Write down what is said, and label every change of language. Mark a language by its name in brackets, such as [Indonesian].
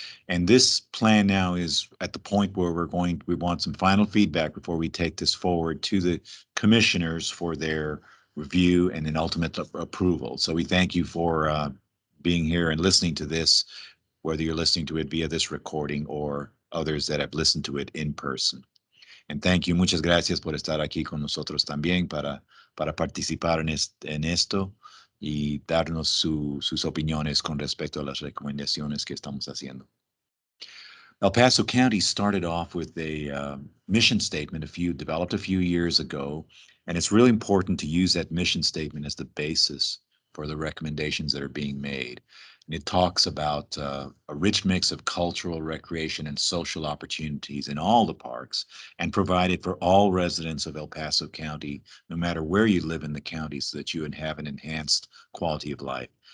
[English] And this plan now is at the point where we want some final feedback before we take this forward to the commissioners for their review and an ultimate approval. So we thank you for being here and listening to this, whether you're listening to it via this recording or others that have listened to it in person. And thank you, [Spanish] muchas gracias por estar aquí con nosotros también para participar en esto y darnos sus opiniones con respecto a las recomendaciones que estamos haciendo. [English] El Paso County started off with a mission statement developed a few years ago, and it's really important to use that mission statement as the basis for the recommendations that are being made. And it talks about a rich mix of cultural, recreation, and social opportunities in all the parks, and provided for all residents of El Paso County, no matter where you live in the county, so that you have an enhanced quality of life.